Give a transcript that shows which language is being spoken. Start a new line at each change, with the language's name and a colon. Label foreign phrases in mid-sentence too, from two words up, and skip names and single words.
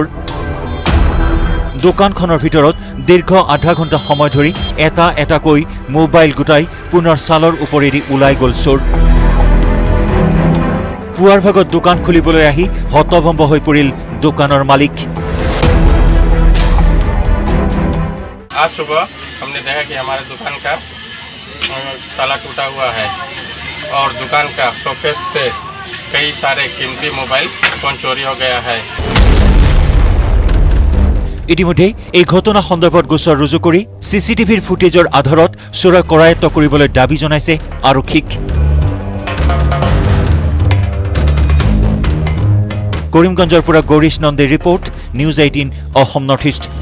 Assamese: দোকানখনৰ ভিতৰত দীৰ্ঘ আধা ঘণ্টা সময় ধৰি এটা এটাকৈ মোবাইল গোটাই পুনৰ ছালৰ ওপৰেদি ওলাই গ'ল চোৰ। পুৱাৰ ভাগত দোকান খুলিবলৈ আহি হতভম্ব হৈ পৰিল দোকানৰ মালিক।
Hindi: आज सुबह हमने देखा कि हमारे दुकान का ताला टूटा हुआ है और दुकान का शोकेस से कई सारे कीमती मोबाइल फोन चोरी हो गया है।
Assamese: ইতিমধ্যে এই ঘটনা সন্দৰ্ভত গোচৰ ৰুজু কৰি চিচিটিভিৰ ফুটেজৰ আধাৰত চোৰক কৰায়ত্ব কৰিবলৈ দাবী জনাইছে আৰক্ষীক। কৰিমগঞ্জৰ পৰা গৌৰীশ নন্দীৰ ৰিপৰ্ট, নিউজ 18 অসম নৰ্থ ইষ্ট।